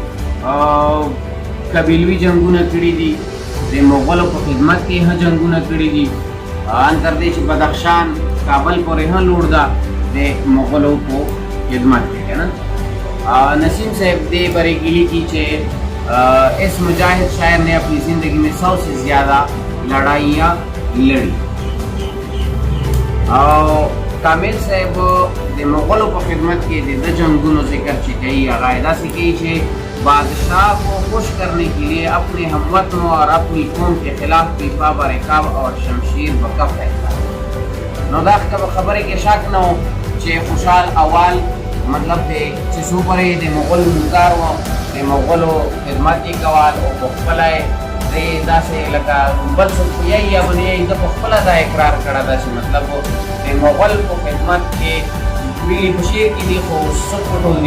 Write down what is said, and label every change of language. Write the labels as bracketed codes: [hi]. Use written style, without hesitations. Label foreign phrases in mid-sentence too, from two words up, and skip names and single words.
[ps] قبیلوي جنگونه کړی دي د مغولو په خدمت کې هم جنگونه کړی دي اندر دې چې بدخشان کابل پورې هم لوړ دا د مغولو په خدمت کې کنه نسیم صاحب دې بریګلی کی چې [ur] اس مجاہد شاعر نے اپنی زندگی میں 100 سے زیادہ لڑائیاں لڑی [ps] اور کامل صاحب د مغولو په خدمت کې د جنگونو ذکر چې کوي [ur] عقیدہ سے [ps] کوي چې [ur] بادشاہ کو خوش کرنے کے لیے اپنے ہموطنوں اور اپنی قوم کے خلاف پیپا برکاب اور شمشیر بکف رہتا ہے [ps] نو دا خبره کې شک نه و چې خوشحال اول مطلب دی چې څو پرې د مغول نوکار و د مغولو خدمت یې کول او په خپله یې داسې لکه بل څوک یې یا بل یې د په خپله دا اقرار کړی ده چې مطلب د مغول په خدمت کې ویلي په شعر کې دي خو څوک په ټول